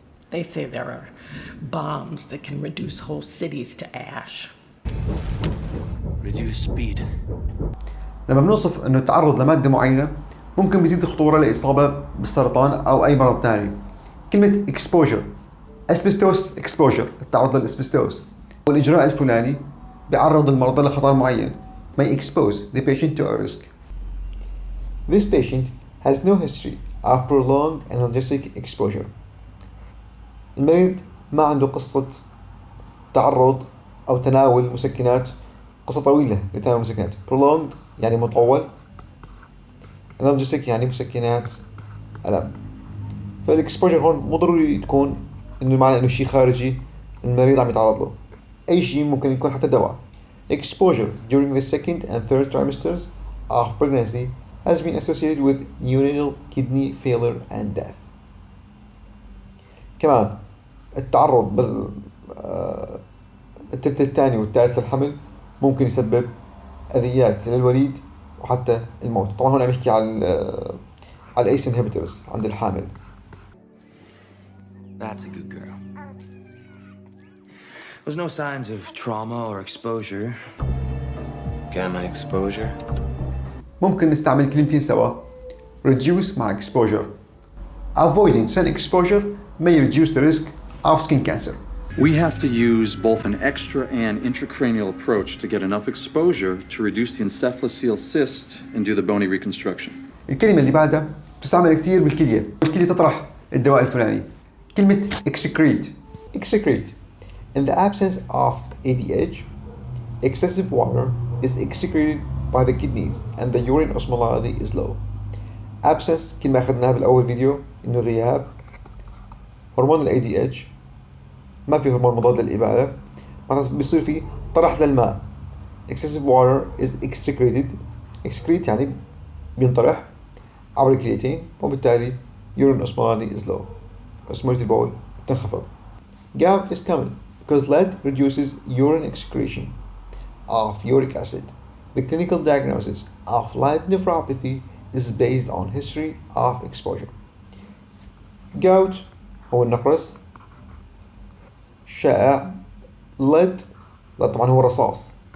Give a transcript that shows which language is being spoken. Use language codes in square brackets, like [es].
[en] They say there are bombs that can reduce whole cities to ash. Reduce speed. [ar] لما بنوصف انه التعرض لمادة معينة ممكن بيزيد الخطورة لإصابة بالسرطان أو أي مرض ثاني. [en] كلمة exposure asbestos exposure [ar] التعرض للأسبستوس، والإجراء الفلاني بيعرض المرضى لخطر معين [en] may expose the patient to a risk. This patient has no history of prolonged analgesic exposure. [ar] المريض ما عنده قصة تعرض أو تناول مسكنات، قصة طويلة لتناول مسكنات. prolonged يعني مطول، analgesic يعني مسكنات ألم. فالإكسبوجر هون مو ضروري تكون إنه معنى إنه شيء خارجي المريض عم يتعرض له. أي شيء ممكن يكون حتى دواء. [en] Exposure during the second and third trimesters of pregnancy has been associated with neonatal kidney failure and death. [ar] كمان التعرض الثلث الثاني والثالث للحمل ممكن يسبب أذيات للوليد وحتى الموت. طبعا هون عم يحكي على الأيس انهبيتورز عند الحامل. [en] That's a good girl. There's no signs of trauma or exposure. Gamma exposure. [ar] ممكن نستعمل كلمتين سوا. [en] Reduce مع exposure. Avoiding sun exposure may reduce the risk of skin cancer. We have to use both an extra and intracranial approach to get enough exposure to reduce the encephalocele cyst and do the bony reconstruction. [ar] الكلمة اللي بعدها بتستعمل كثير بالكلية. الكلية تطرح الدواء الفلاني. كلمة excrete. [en] Excrete. In the absence of ADH, excessive water is excreted by the kidneys and the urine osmolality is low. [ar] Absence كلمة أخذناها بالأول فيديو إنه غياب هرمون ال ADH. ما في هرمون مضاد للإبالة، معناته بيصير في طرح للماء. [en] Excessive water is excreted. [ar] excrete يعني بينطرح عبر الكليتين وبالتالي [en] urine osmolality is low. [ar] osmolality البول تنخفض. [en] Gout is common because lead reduces urine excretion of uric acid. The clinical diagnosis of lead nephropathy is based on history of exposure. [ar] Gout هو النقرس شائع. lead طبعا هو الرصاص.